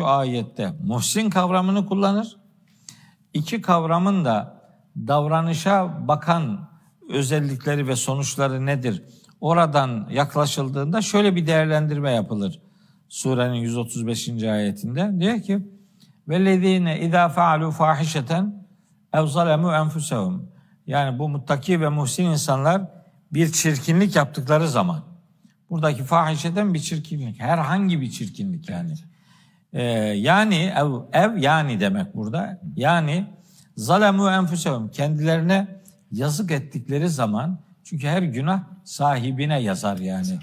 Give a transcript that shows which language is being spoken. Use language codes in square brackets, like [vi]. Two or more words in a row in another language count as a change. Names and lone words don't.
[tr] ayette muhsin kavramını kullanır. 2 kavramın da davranışa bakan özellikleri ve sonuçları nedir? Oradan yaklaşıldığında şöyle bir değerlendirme yapılır. Surenin 135. ayetinde. Diyor ki [ar] وَالَّذ۪ينَ اِذَا فَعَلُوا فَاحِشَةً اَوْ ظَلَمُوا اَنْفُسَهُمْ. [tr] Yani bu muttaki ve muhsin insanlar bir çirkinlik yaptıkları zaman, buradaki fahişeden bir çirkinlik, herhangi bir çirkinlik yani. Yani ev yani demek burada. Yani [ar] ظلموا أنفسهم, [tr] kendilerine yazık ettikleri zaman, çünkü her günah sahibine yazar yani.